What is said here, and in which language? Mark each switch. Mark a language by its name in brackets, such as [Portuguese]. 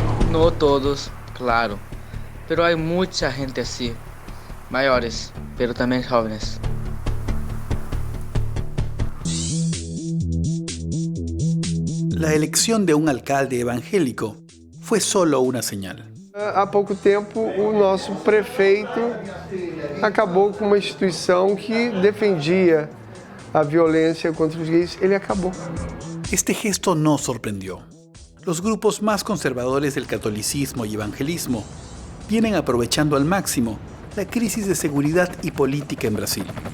[Spanish] No todos, claro. Pero hay mucha gente así, mayores, pero también jóvenes. La elección de un alcalde evangélico fue solo una señal. [Portuguese] Há pouco tempo, o nosso prefeito acabou com uma instituição que defendia a violência contra os gays. Ele acabou. [Spanish] Este gesto no sorprendió. Los grupos más conservadores del catolicismo y evangelismo vienen aprovechando al máximo la crisis de seguridad y política en Brasil.